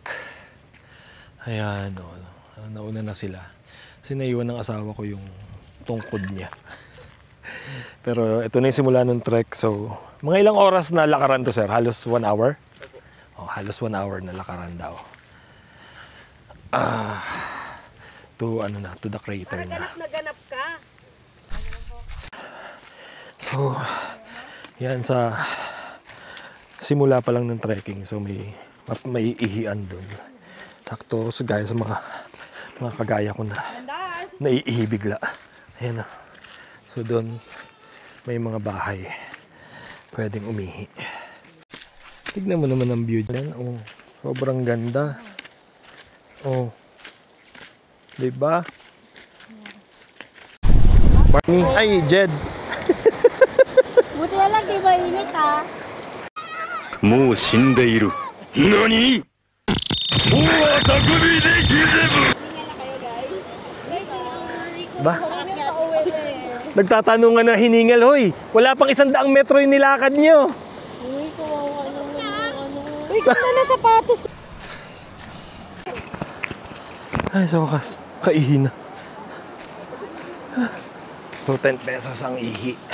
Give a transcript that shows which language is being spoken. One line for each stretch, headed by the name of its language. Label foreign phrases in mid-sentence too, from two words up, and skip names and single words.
Filipino: Ayan, nauna na sila. Kasi naiwan ng asawa ko yung tungkod niya. Pero ito na yung simula ng trek. So, mga ilang oras na lakaran to, sir? Halos 1 hour? Oh, halos 1 hour na lakaran daw.
English: To the crater na.
Filipino: Naganap ka. So, yan sa simula pa lang ng trekking. So, may ihian dun. Sakto, so gaya sa mga kagaya ko na naiihi bigla. Ayan na. So, dun may mga bahay. Pwedeng umihi. Tignan mo naman ang view dyan. Oh, sobrang ganda. Oh. Diba? Barney. Ay, Jed. Buti na lang, di ba init ha?
Japanese: もう死んでいる。何？大は匠でギゼブ。
Filipino: Ba? Nagtatanungan na hiningal, hoy. Wala pang 100 metro yung nilakad nyo. Uy, kawawa naman ano. Uy, ganda na sapatos. Ay, sa wakas. Kaihi na. So, 10 pesos ang ihi.